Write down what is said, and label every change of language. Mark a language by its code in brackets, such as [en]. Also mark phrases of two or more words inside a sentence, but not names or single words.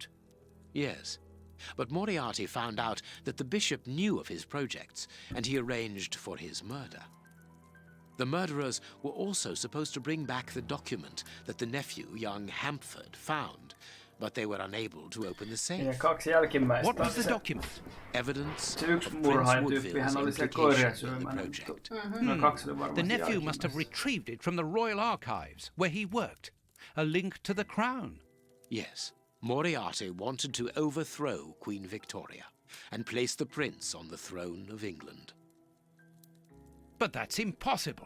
[en] Yes, but Moriarty found out that the bishop knew of his projects, and he arranged for his murder. The murderers were also supposed to bring back the document that the nephew, young Hampford, found, but they were unable to open the safe. [fi] Ja kaksi jälkimmäistä. [en] What was the document? Evidence [fi] Se yksi [en] of [fi] murhaajan [en] Prince [fi] tyyppihän [en] Woodville's [fi] oli se koiria [en] implication in the [fi] syömänä. [en] project. [fi] No kaksi oli varmasti [en] The nephew must have [fi] jälkimmäistä. [en] retrieved it from the royal archives, where he worked. A link to the crown. Yes, Moriarty wanted to overthrow Queen Victoria and place the prince on the throne of England. But that's impossible.